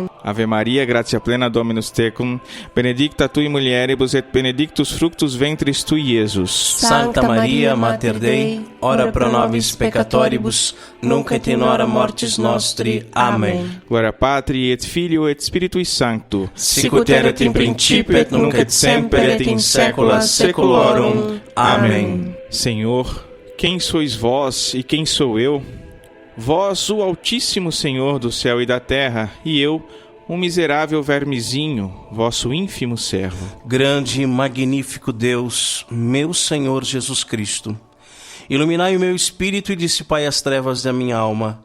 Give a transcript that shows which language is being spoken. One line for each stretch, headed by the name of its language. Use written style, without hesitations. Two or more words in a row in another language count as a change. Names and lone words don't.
Latin: Ave Maria, gratia plena, Dominus tecum, benedicta tui mulieribus et benedictus fructus ventris tui, Iesus. Santa Maria, Mater Dei, ora pro nobis peccatoribus, nunc et in hora mortis nostri.
Portuguese: Amém.
Latin: Gloria Patri et Filio et Spiritui Sancto. Sicut erat in principio et nunc et semper et in saecula saeculorum.
Portuguese: Amém. Senhor, quem sois vós e quem sou eu? Vós, o Altíssimo Senhor do céu e da terra, e eu, um miserável vermezinho, vosso ínfimo servo. Grande e magnífico Deus, meu Senhor Jesus Cristo, iluminai o meu espírito e dissipai as trevas da minha alma.